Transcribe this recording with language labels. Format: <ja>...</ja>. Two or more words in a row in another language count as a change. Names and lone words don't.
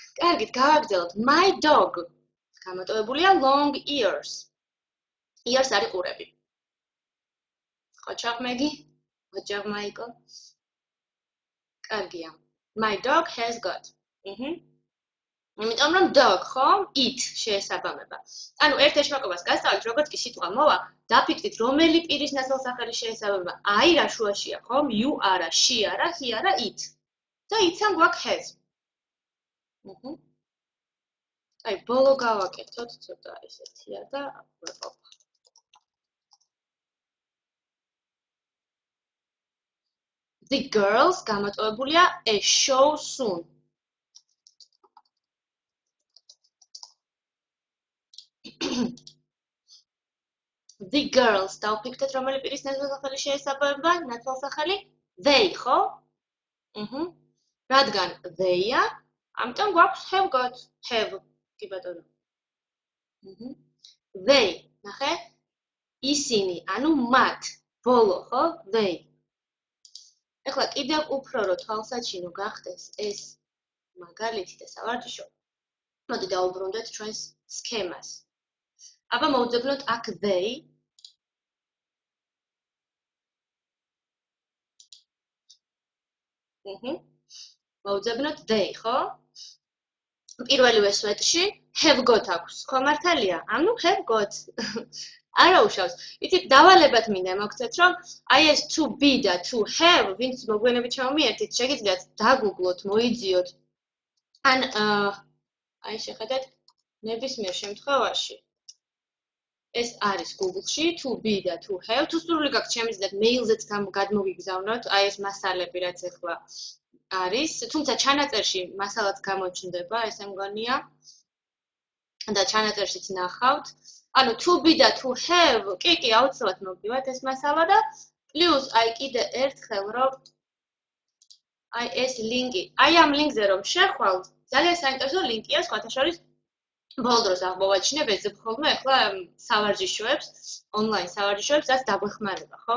<ka>კარგით, გავაგრძელოთ.</ka> <en>My dog. გამოტოვებულია long ears.</en> <ka>Ears არის ყურები. ხოჭავ მეგი? ხოჭავ მაიკო? კარგია.</ka> <en>My dog has got.</en> <ka>იმიტომ რომ dog, ხო? It შეესაბამება. ანუ ერთ ეშმაკობას გასწავლით, როგორც კი სიტყვა მოვა, დაფიქრდით, რომელი პირის ნაცვალსახელი შეესაბამება. I რა შუაშია, ხო? You არა, she არა, he არა, it. და it-თან გვაქვს has. აი, ბოლო გავაკეთოთ ცოტა ესეთია და ვეყოფ.</ka> <en>The girls გამოტოვებულია a show soon. The girls</en> <ka>დავფიქრეთ, რომელი პირის ნაცვალსახელი შეესაბამება, ნაცვალსახელი they, ხო? რადგან they-ა, ამიტომ გვაქვს</ka> <en>have got,</en> <ka>have, კი ბატონო. They, ნახე? ისინი, ანუ მათ, ბოლო, ხო? They. ეხლა კიდევ უფრო რო თვალსაჩინო გახდეს ეს მაგალითი და სავარჯიშო, მოდი დაუბრუნდეთ ჩვენს სქემას. აბა მოვძებნოთ აქ they. მოვძებნოთ they, ხო? პირველივე სვეტში</ka> <en>have got</en> <ka>აქვს, ხო მართალია?</ka> <en>ანუ have got.</en> <ka>არა უშავს. იცით, დავალებად მინდა მოგცეთ, რომ აი ეს</ka> <en>to be</en> <ka>და</ka> <en>to have,</en> <ka>ვინც მოგვიანებით ჩამომიერთით, შეგიძლიათ დაგუგლოთ, მოიძიოთ. ან აი შეხედეთ, ნებისმიერ შემთხვევაში ეს არის Google-ში,</ka> <en>to be და to have.</en> <ka>თუ სურვილი გაქვთ, შემიძლიათ მეილზეც გადმოგიგზავნოთ, აი ეს მასალები, რაც ახლა არის. თუმცა ჩანაწერში მასალაც გამოჩნდება, ესე მგონია. და ჩანაწერშიც ნახავთ.</ka> <en>ანუ to be და to have,</en> <ka>კი, აუცილებლად მოგივათ ეს მასალა და პლუს აი კიდე ერთხელ რომ აი ეს ლინკი, აი ამ ლინკზე რომ შეხვალთ, ძალიან საინტერესო ლინკია, სხვათა შორის ბოლო დროს აღმოვაჩინე ვეძებ ხოლმე ახლა სავარჯიშოებს, ონლაინ სავარჯიშოებს, რაც დაგვეხმარება, ხო?</ka>